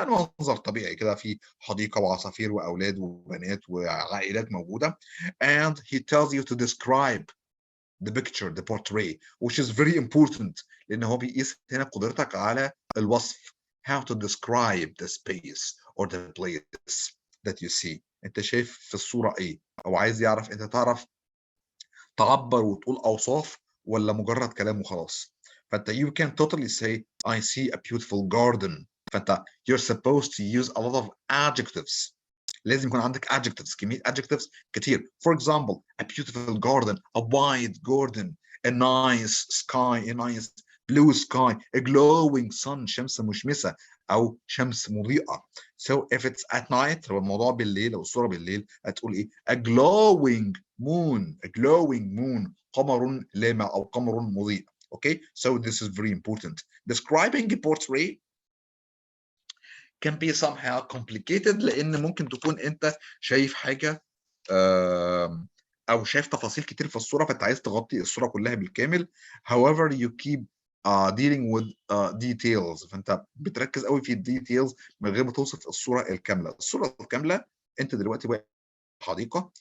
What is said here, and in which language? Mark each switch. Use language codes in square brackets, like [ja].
[ar] منظر طبيعي كده في حديقة وعصافير وأولاد وبنات وعائلات موجودة. [en] and he tells you to describe the picture, the portrait, which is very important [ar] لأن هو بيقيس هنا قدرتك على الوصف. [en] how to describe the space or the place that you see. [ar] انت شايف في الصورة ايه، او عايز يعرف انت تعرف تعبر وتقول اوصاف ولا مجرد كلام وخلاص. [en] فانت you can totally say I see a beautiful garden. فانت you're supposed to use a lot of adjectives. [ar] لازم يكون عندك adjectives، كمية adjectives كتير. [en] For example a beautiful garden, a wide garden, a nice sky, a nice blue sky, a glowing sun, [ar] شمس مشمسة أو شمس مضيئة. [en] So if it's at night [ar] لو الموضوع بالليل أو الصورة بالليل هتقول إيه؟ [en] a glowing moon, a glowing moon, [ar] قمر لامع أو قمر مضيء. [en] Okay, so this is very important. Describing a portrait can be somehow complicated [ar] لأن ممكن تكون أنت شايف حاجة أو شايف تفاصيل كتير في الصورة فأنت عايز تغطي الصورة كلها بالكامل. [en] However, you keep dealing with details. [ar] فأنت بتركز قوي في الديتيلز من غير ما توصف الصورة الكاملة. الصورة الكاملة أنت دلوقتي واقف في حديقة.